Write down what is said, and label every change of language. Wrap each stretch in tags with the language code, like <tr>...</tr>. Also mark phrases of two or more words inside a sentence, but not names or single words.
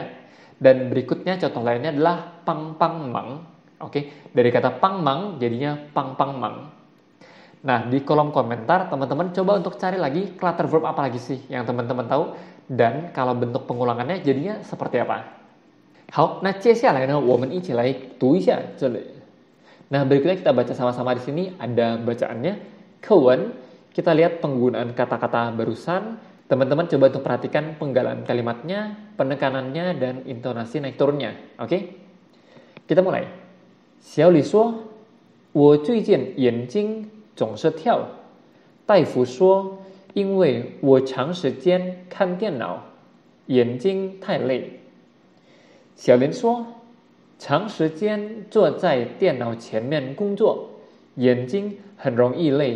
<id>Dan berikutnya contoh lainnya adalah</id> <zh>帮帮忙.</zh> <id>Oke, dari kata</id> <zh>帮忙</zh> <id>jadinya</id> <zh>帮帮忙.</zh> <id>Nah, di kolom komentar teman-teman coba untuk cari lagi</id> <en>clutter verb</en> <id>apa lagi sih yang teman-teman tahu dan kalau bentuk pengulangannya jadinya seperti apa.</id> <zh>好，那接下来呢，我们一起来读一下这里.</zh> <id>Nah, berikutnya kita baca sama-sama di sini ada bacaannya. Kewen. Kita lihat penggunaan kata-kata barusan. Teman-teman coba untuk perhatikan penggalan kalimatnya, penekanannya, dan intonasi naik turunnya. Oke? Kita mulai.</id> <zh>小李说，我最近眼睛总是跳。大夫说，因为我长时间看电脑，眼睛太累。小林说，长时间坐在电脑前面工作，眼睛很容易累。</zh>